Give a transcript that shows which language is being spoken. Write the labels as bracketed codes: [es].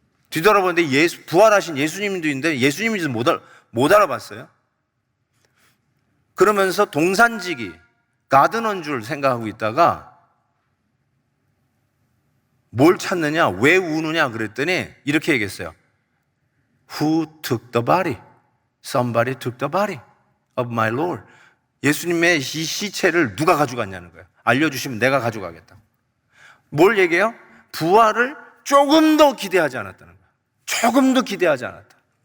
[ko] 뒤돌아보는데 부활하신 예수님도 있는데 예수님인지도 못 알아봤어요. 그러면서 동산지기, 가드너인 줄 생각하고 있다가 뭘 찾느냐, 왜 우느냐 그랬더니 이렇게 얘기했어요. [en] Who took the body? Somebody took the body of my Lord. [ko] 예수님의 이 시체를 누가 가져갔냐는 거예요. 알려주시면 내가 가져가겠다. 뭘 얘기해요? 부활을 조금도 기대하지 않았다는 거예요. 조금도 기대하지 않았다.